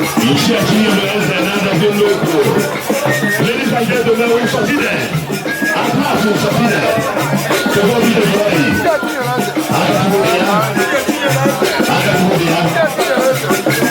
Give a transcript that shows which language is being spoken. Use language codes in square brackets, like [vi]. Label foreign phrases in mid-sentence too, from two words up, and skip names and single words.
[yo] Iṣẹ́ tí yóò lọ ẹsẹ̀ náà dájú lóko. [en] Ladies and gentlemen, we succeeded. At last we succeeded. To God be the glory. Hallelujah. Hallelujah.